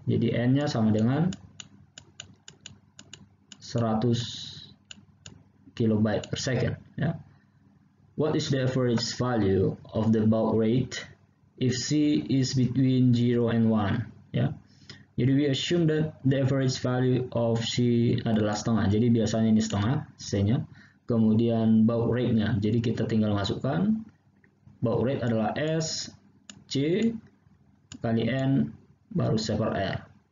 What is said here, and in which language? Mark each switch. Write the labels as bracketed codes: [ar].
[id] Jadi N-nya sama dengan 100 kilobyte per second ya. [en] What is the average value of the baud rate if C is between 0 and 1 ya. [id] Jadi [en] we assume that the average value of C [id] adalah setengah. Jadi biasanya ini setengah C-nya. Kemudian baud rate-nya. Jadi kita tinggal masukkan baud rate adalah S C kali N baru C per R.